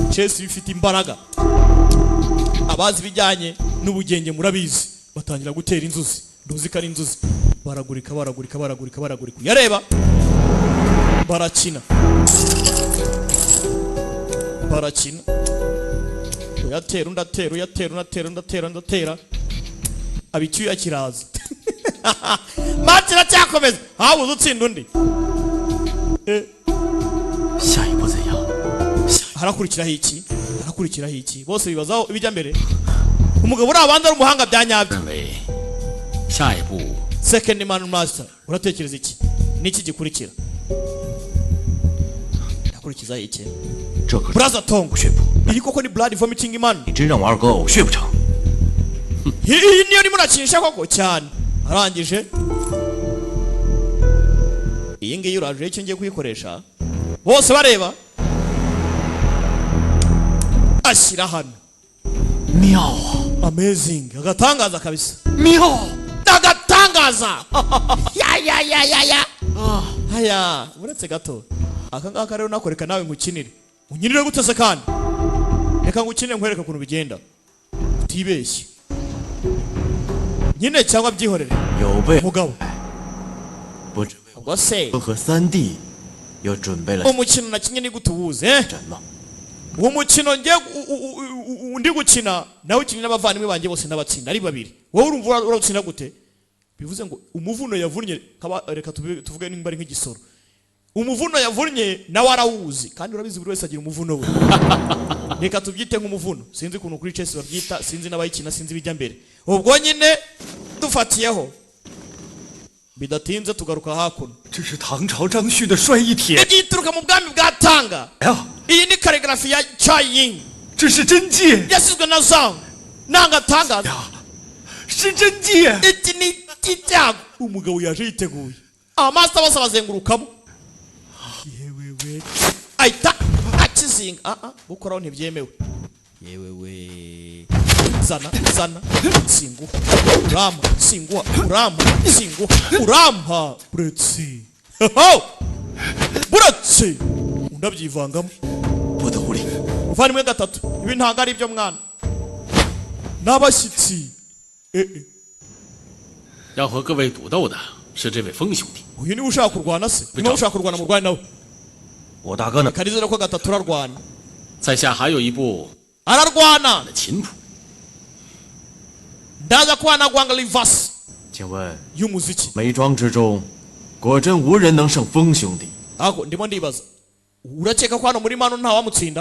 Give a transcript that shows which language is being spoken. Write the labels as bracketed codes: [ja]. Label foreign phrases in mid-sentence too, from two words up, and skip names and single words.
[rw] biraho gusa chess bifite imbaraga abazi ibijyanye n'ubugenge murabizi batangira gutera inzuzi nduzi ko ari inzuzi baragurika uyareba barakina uyatera abicyuya kiraza match iracyakomeza habuze utsinda undi [zh] 下一步怎样？ [rw] harakurikiraho iki bose bibazaho ibijya mbere umugabo uri abanza ari umuhanga bya nyabyo [zh] 认为下一步 [en] second man master [rw] uratekereza iki niki gikurikira yakurikizaho iki [zh] 这可是 [en] brother Tom [zh] 血谱， [rw] iyi koko ni [en] blood vomiting man [zh] 你真让我二哥呕血不成？ [rw] iyi niyo ndimo nakinisha koko cyane arangije iyi ngiyi uraje icyo ngiye kuyikoresha bose bareba ashyira hano [zh] 妙啊！ [rw] amazing agatangaza kabisa [zh] 妙！ [rw] agatangaza ya haya uretse gato aka ngaka rero nakoreka nawe ngukinire unyinire gute se kandi reka ngukinire nkwereka ukuntu bigenda utibeshye nyine cyangwa byihorere [zh] 有备 [rw] mugabo [zh] 不知 [rw] ubwo se [zh] 和三弟又准备了 [rw] umukino nakinye ni gute uwuzi [zh] 什么？ [rw] uwo mukino ngiye undi gukina nawe ukinye n'abavandimwe banjye bose n'abatsinda ari babiri wowe urumva urawutsinda gute bivuze ngo umuvuno yavunnye reka tuvuge nimba ari nk'igisoro umuvuno yavunnye nawe arawuzi kandi urabizi buri wese agira umuvuno we reka tubyite nk'umuvuno sinzi ukuntu kuri chess babyita sinzi n'abayikina sinzi bijya mbere ubwo nyine dufatiyeho bidatinze tugaruka hakuno [zh] 这是唐朝张旭的帅一帖。 [rw] igituruka mu bwami bwa Tanga [zh] 哎呀， [rw] iyi ni kaligrafi ya Chai Ying [zh] 这是真迹， [rw] yasizwe na Zhang nangatangaza [zh] 是真迹。 [rw] iki ni icyago umugabo yaje yiteguye amaster bose bazengurukamo yewewe ahita akizinga gukoraho ntibyemewe yewewe zana singuha urampa buretse undabyivangamo [zh] 我的狐狸， [rw] uvandimwe gatatu ibi ntabwo ari ibyo mwana n'abashyitsi [zh] 要和各位赌斗的是这位风兄弟。 [rw] uyu niwe ushaka kurwana se niba ushaka kurwana mu rwanda nawe [zh] 我大哥呢？ [rw] karizera ko gatatu ararwana [zh] 在下还有一部 [rw] ararwana [zh] 琴谱， [rw] ndaza kubana gwanga reverse [zh] 请问 [rw] y'umuziki [zh] 梅庄之中，果真无人能胜风兄弟？ [rw] ako ndimo ndibaza urakeka ko hano muri mano nta wamutsinda